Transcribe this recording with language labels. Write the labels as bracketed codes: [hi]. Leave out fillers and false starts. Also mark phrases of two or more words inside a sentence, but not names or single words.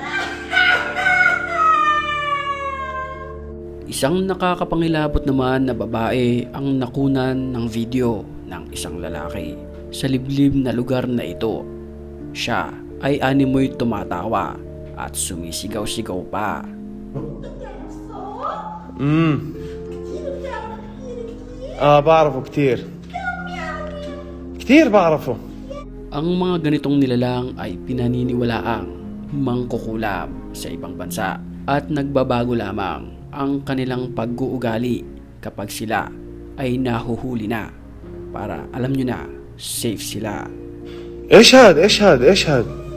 [tl] Isang nakakapangilabot naman na babae ang nakunan ng video ng isang lalaki sa liblib na lugar na ito. Siya ay animoy tumatawa at sumisigaw-sigaw pa. [ar] بعرفه كتير كتير بعرفه. [tl] Ang mga ganitong nilalang ay pinaniniwalaang mangkukulam sa ibang bansa at nagbabago lamang ang kanilang pag-uugali kapag sila ay nahuhuli na para alam nyo na safe sila. [ar] ايش هاد ايش هاد ايش هاد؟